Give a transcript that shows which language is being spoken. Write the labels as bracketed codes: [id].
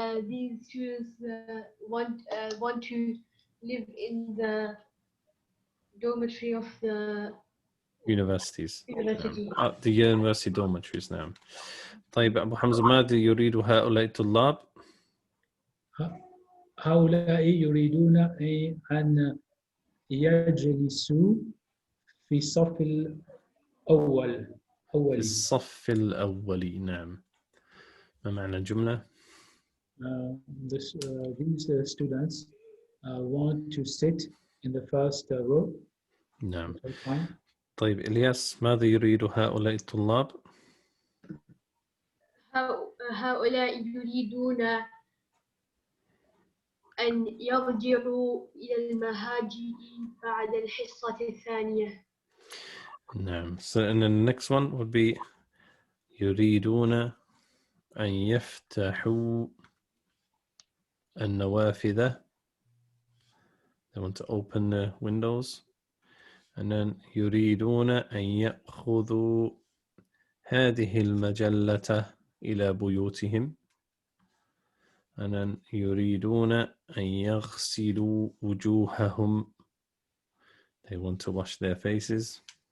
[en] These students want to live in the dormitory of the universities. university. [ar] نعم. [en] The university dormitories. نعم. [ar] طيب أبو حمزة, ماذا يريد هؤلاء الطلاب؟ هؤلاء يريدون أن يجلسوا في الصف الأول. في الصف الأول. نعم. ما معنى الجملة؟ [en] These students want to sit in the first row. [ar] نعم. طيب إلياس, ماذا يريد هؤلاء الطلاب؟ هؤلاء يريدون أن يرجعوا إلى المهاجئ بعد الحصة الثانية. نعم. [en] So and then the next one would be [ar] يريدون أن يفتحوا النوافذ. [en] They want to open the windows. And then [ar] يريدون أن يأخذوا هذه المجلة إلى بيوتهم. [en] And then [ar] يريدون أن يغسلوا وجوههم. [en] They want to wash their faces.